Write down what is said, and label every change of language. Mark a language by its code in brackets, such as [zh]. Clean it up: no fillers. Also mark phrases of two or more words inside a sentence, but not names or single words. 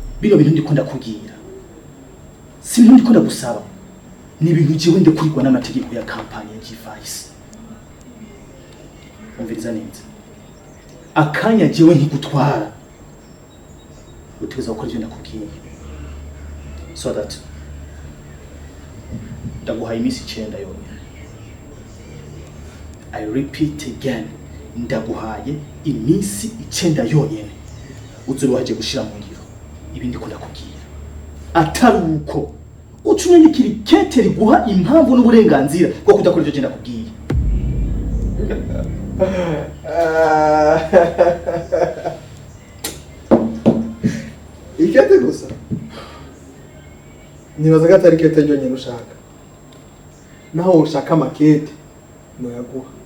[rn] bino bintu ndiko ndakubwira si ibintu ndiko ndagusaba ni ibintu jewe ndekurirwa n'amategeko ya kampani ya G-Vice. Umviriza neza akanya jewe nkigutwara utegeza gukora ivyo ndakubwiye [en] so that [rn] ndaguhaye iminsi 9 yonyine. [en] I repeat again, [rn] ndaguhaye iminsi 9 yonyine uzuri waje gushira mu ngiro ibindi ko ndakubwira ataruko ucunyanyikira ikete riguha impamvu n'uburenganzira bwo kudakora ivyo ndakubwiye. Ikete gusa nibaza ko atari ikete ryonyine ushaka, naho ushaka amakete noyaguha.